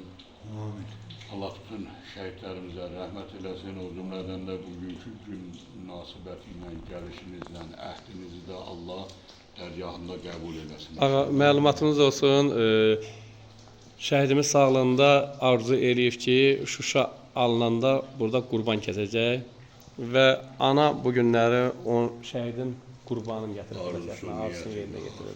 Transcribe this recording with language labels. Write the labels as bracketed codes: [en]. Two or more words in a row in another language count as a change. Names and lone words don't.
[tr] Allah bütün şehitlerimize rahmet eylesin, o cümleden de bugünkü gün münasebetiyle, [az] gelişinizle, əhdinizi de Allah dərgahında qəbul eylesin. Ağa, məlumatınız olsun, şəhidimiz sağlığında arzu eləyib ki, Şuşa alınanda burada qurban kəsəcək və ana bu günləri o şəhidin qurbanını gətirib, arzusunu yerinə gətirir.